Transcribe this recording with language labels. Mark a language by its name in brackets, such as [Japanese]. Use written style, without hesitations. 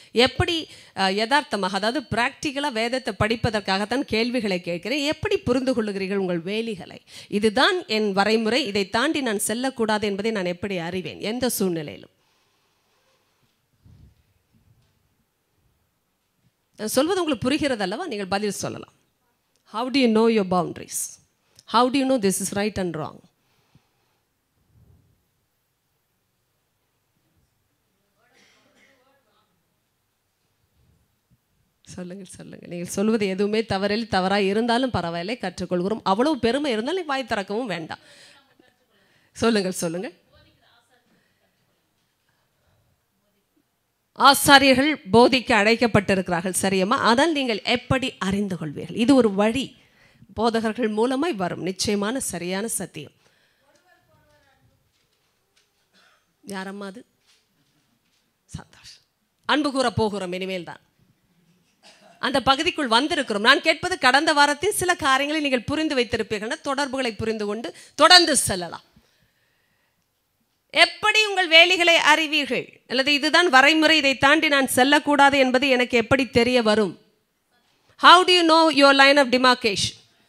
[Tamil] எப்படி யதார்த்தமாக, அதாவது பிராக்டிக்கலாக வேதத்தை படிப்பதற்காகத்தான் கேள்விகளை கேட்கிறேன். எப்படி புரிந்து கொள்ளுகிறீர்கள் உங்கள் வேலிகளை? இதுதான் என் வரைமுறை, இதை தாண்டி நான் செல்லக்கூடாது என்பதை நான் எப்படி அறிவேன் எந்த சூழ்நிலையிலும்? நான் சொல்வது உங்களுக்கு புரிகிறது அல்லவா? நீங்கள் பதில் சொல்லலாம். [English] How do you know your boundaries? How do you know this is right and wrong? [Tamil] சொல்லுங்கள் சொல்லுங்கள். நீங்கள் சொல்வது எதுவுமே தவறாக இருந்தாலும் பரவாயில்லை, கற்றுக்கொள்கிறோம். அவ்வளவு பெருமை இருந்தாலும் வாய் திறக்கவும் வேண்டாம். சொல்லுங்கள் சொல்லுங்கள். ஆசாரியர்கள் போதிக்க அழைக்கப்பட்டிருக்கிறார்கள், சரியம்மா. ஆனால் நீங்கள் எப்படி அறிந்து கொள்வீர்கள்? இது ஒரு வழி, போதகர்கள் மூலமாய் வரும் நிச்சயமான சரியான சத்தியம். யாரம்மா அது? சந்தோஷம். அன்பு கூற போகிறோம் இனிமேல் தான். அந்த பகுதிக்குள் வந்திருக்கிறோம். நான் கேட்பது, கடந்த வாரத்தில் சில காரியங்களை நீங்கள் புரிந்து வைத்திருப்பீர்கள், தொடர்புகளை புரிந்து கொண்டு தொடர்ந்து செல்லலாம். எப்படி உங்கள் வேலிகளை அறிவீர்கள்? அல்லது இதுதான் வரைமுறை, இதை தாண்டி நான் செல்லக்கூடாது என்பது எனக்கு எப்படி தெரிய வரும்? [English] How do you know your line of demarcation?